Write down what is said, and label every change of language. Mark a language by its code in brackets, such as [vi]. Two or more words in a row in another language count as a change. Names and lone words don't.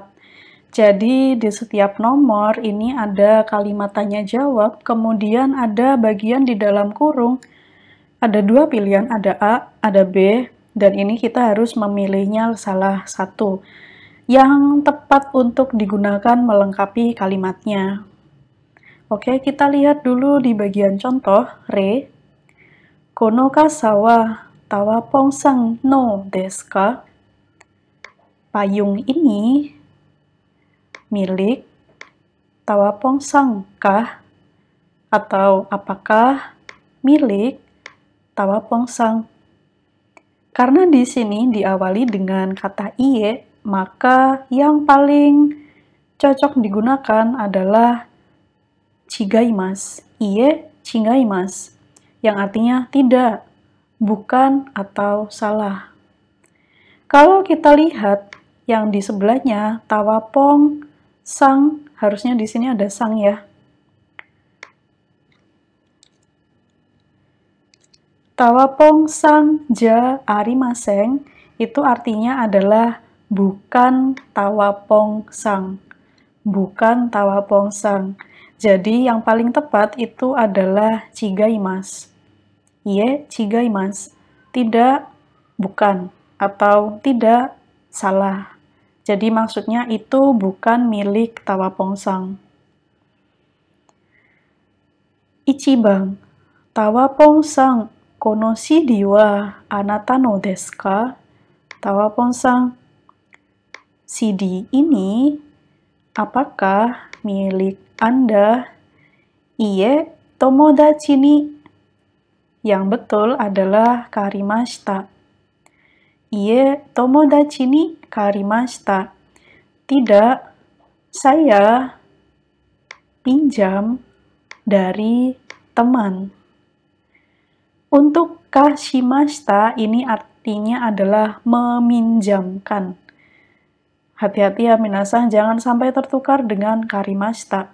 [id] Jadi di setiap nomor ini ada kalimat tanya jawab, kemudian ada bagian di dalam kurung. Ada dua pilihan, ada A, ada B, dan ini kita harus memilihnya salah satu yang tepat untuk digunakan melengkapi kalimatnya. Oke, kita lihat dulu di bagian contoh, re. [ja] この傘はタワポンさんのですか? [id] Payung ini milik tawapong-san kah? Atau apakah milik tawapong-san? Karena di sini diawali dengan kata iye, maka yang paling cocok digunakan adalah chigaimasu. [ja] いいえ違います, [id] yang artinya tidak, bukan, atau salah. Kalau kita lihat yang di sebelahnya, tawapong sang, harusnya di sini ada sang ya. Tawapong sang [ja] じゃありません, [id] itu artinya adalah bukan tawapong sang. Bukan tawapong sang. Jadi yang paling tepat itu adalah chigaimasu. [ja] いいえ違います. [id] Tidak, bukan, atau tidak, salah. Jadi maksudnya itu bukan milik tawapong-san. [ja] 一番、タワポンさん、このCDはあなたのですか? [id] Tawapong-san, CD ini apakah milik Anda? [ja] いいえ、友達に. [id] Yang betul adalah karimashita. [ja] いいえ、友達に借りました. [id] Tidak, saya pinjam dari teman. Untuk kashimashita ini artinya adalah meminjamkan. Hati-hati ya minasan, jangan sampai tertukar dengan karimashita.